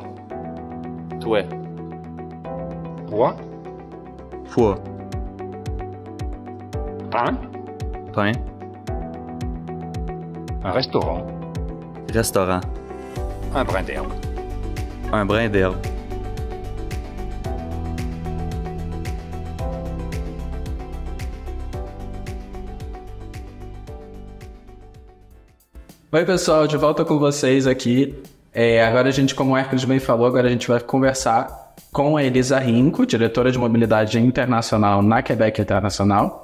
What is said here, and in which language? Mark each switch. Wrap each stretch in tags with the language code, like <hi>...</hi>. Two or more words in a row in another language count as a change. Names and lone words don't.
<fr>Toi. Poids. Poids. Pain. Pain. Un restaurant. Restaurant. Un brin d'herbe. Un brin d'herbe.</fr> <pt>Oi, pessoal, de volta com vocês aqui. Agora a gente, como o Hércules bem falou, agora a gente vai conversar com a Elisa Rinco, diretora de mobilidade internacional na Quebec Internacional.</pt>